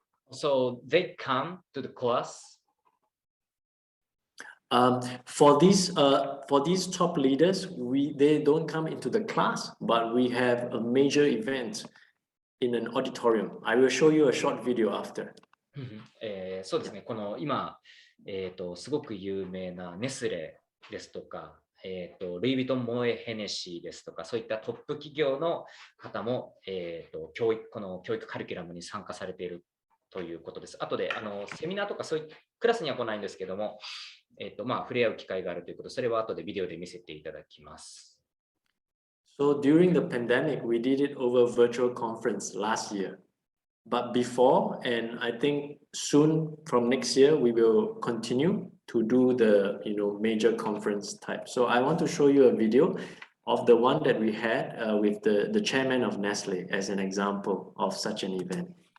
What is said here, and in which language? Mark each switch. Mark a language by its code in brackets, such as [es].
[en] So they come to the class. For these top leaders, they don't come into the class, but we have a major event in an auditorium. I will show you a short video after. [ja] そうですね。この今、すごく有名なネスレですとか、ルイ・ヴィトン・モエ・ヘネシーですとか、そういったトップ企業の方も、この教育カリキュラムに参加されているということです。あとでセミナーとかそういうクラスには来ないんですけども、触れ合う機会があるということ、それは後でビデオで見せていただきます。 [en] So during the pandemic, we did it over virtual conference last year. But before, and I think soon from next year, we will continue to do the major conference type. So I want to show you a video of the one that we had with the chairman of Nestle as an example of such an event.